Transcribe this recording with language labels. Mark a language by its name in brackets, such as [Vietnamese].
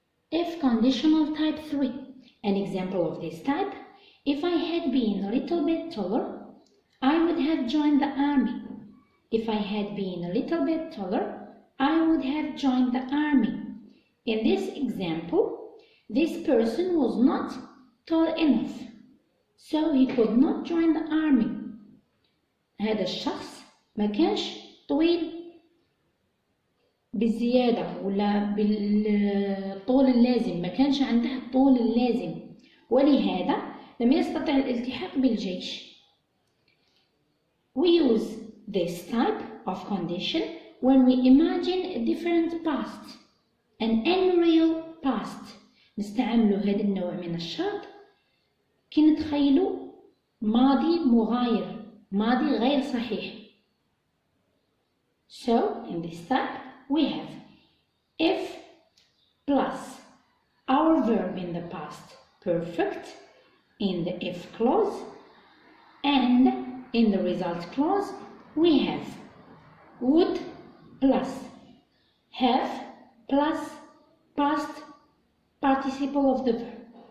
[English] If conditional type 3. An example of this type: if I had been a little bit taller, I would have joined the army. If I had been a little bit taller, I would have joined the army. In this example, this person was not tall enough, so he could not join the army. [Arabic] هذا الشخص ما كانش طويل بالزيادة ولا بالطول اللازم، ما كانش عنده الطول اللازم، ولهذا لم يستطع الالتحاق بالجيش. [English] We use this type of condition when we imagine a different past, an unreal past. [Arabic] نستعمل هذا النوع من الشرط كي نتخيلوا ماضي مغاير، ماضي غير صحيح. [English] So in this type we have if plus our verb in the past perfect in the if clause, and in the result clause we have would plus have plus past participle of the verb.